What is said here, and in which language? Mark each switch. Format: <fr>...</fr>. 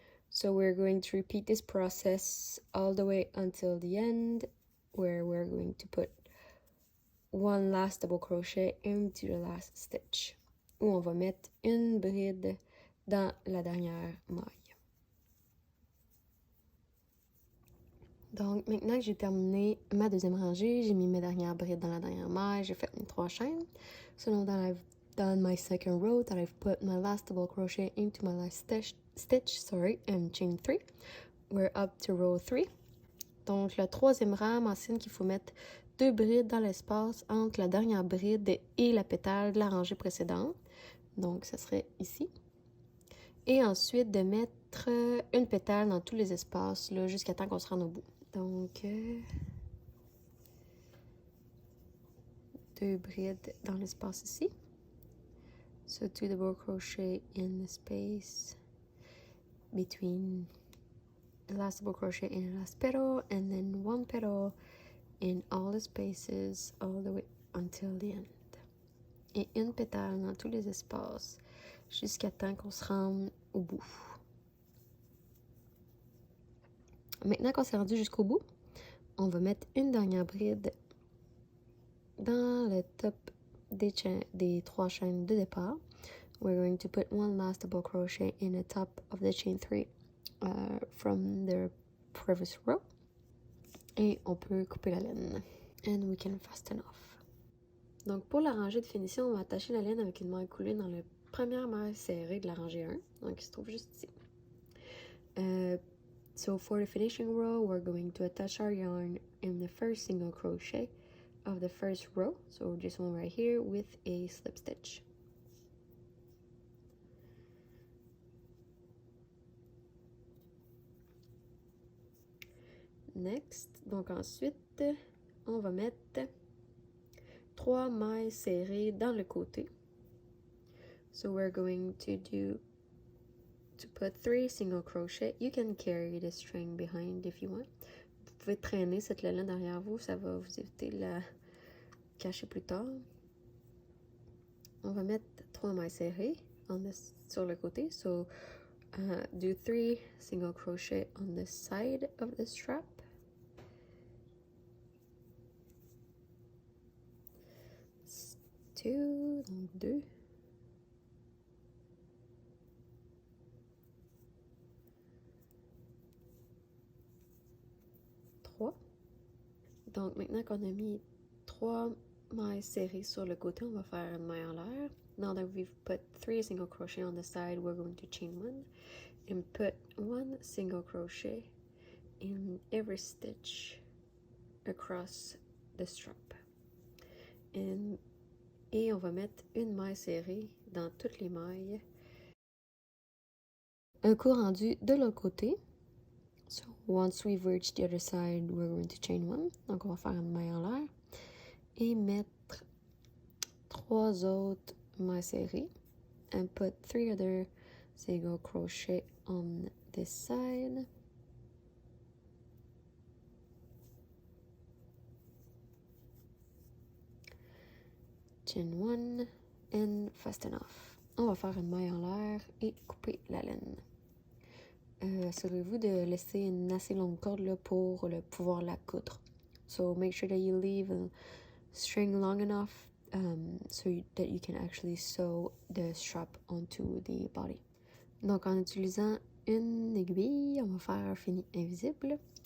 <en>So we're going to repeat this process all the way until the end, where we're going to put one last double crochet into the last stitch,</en> <fr>où on va mettre une bride dans la dernière maille. Donc, maintenant que j'ai terminé ma deuxième rangée, j'ai mis mes dernières brides dans la dernière maille, j'ai fait mes 3 chaînes.</fr> <en>So now that I've done my second row, that I've put my last double crochet into my last stitch, and chain 3, we're up to row 3.</en> <fr>Donc, le troisième rang mentionne qu'il faut mettre 2 brides dans l'espace entre la dernière bride et la pétale de la rangée précédente. Donc, ça serait ici. Et ensuite, de mettre une pétale dans tous les espaces là, jusqu'à temps qu'on se rende au bout. Donc, 2 brides dans l'espace ici.</fr> <en>So 2 double crochet in the space between the last double crochet in the last petal, and then 1 petal in all the spaces all the way until the end.</en> <fr>Et une pétale dans tous les espaces jusqu'à temps qu'on se rende au bout. Maintenant qu'on s'est rendu jusqu'au bout, on va mettre une dernière bride dans le top des 3 chaînes de départ.</fr> <en>We're going to put one last double crochet in the top of the chain 3 from the previous row.</en> <fr>Et on peut couper la laine.</fr> <en>And we can fasten off.</en> <fr>Donc pour la rangée de finition, on va attacher la laine avec une maille coulée dans la première maille serrée de la rangée 1. Donc il se trouve juste ici.</fr> <en>So for the finishing row, we're going to attach our yarn in the first single crochet of the first row. So this one right here with a slip stitch. Next.</en> <fr>Donc ensuite, on va mettre 3 mailles serrées dans le côté.</fr> <en>So we're going to put 3 single crochet. You can carry the string behind if you want.</en> <fr>Vous pouvez traîner cette laine derrière vous, ça va vous éviter de la cacher plus tard. On va mettre 3 mailles serrées sur le côté.</fr> <en>So do 3 single crochet on the side of the strap. Two,</en> <fr>donc 2. Donc, maintenant qu'on a mis 3 mailles serrées sur le côté, on va faire une maille en l'air.</fr> <en>Now that we've put 3 single crochet on the side, we're going to chain 1 and put 1 single crochet in every stitch across the strap.</en> <fr>Et on va mettre une maille serrée dans toutes les mailles. Un coup rendu de l'autre côté.</fr> <en>So once we've reached the other side, we're going to chain 1.</en> <fr>Donc on va faire une maille en l'air et mettre 3 autres mailles serrées</fr> <en>and put 3 other single crochet on this side. Chain 1 and fasten off.</en> <fr>On va faire une maille en l'air et couper la laine. Assurez-vous de laisser une assez longue corde là, pour pouvoir la coudre.</fr> <en>So make sure that you leave a string long enough that you can actually sew the strap onto the body.</en> <fr>Donc en utilisant une aiguille, on va faire un fini invisible.</fr>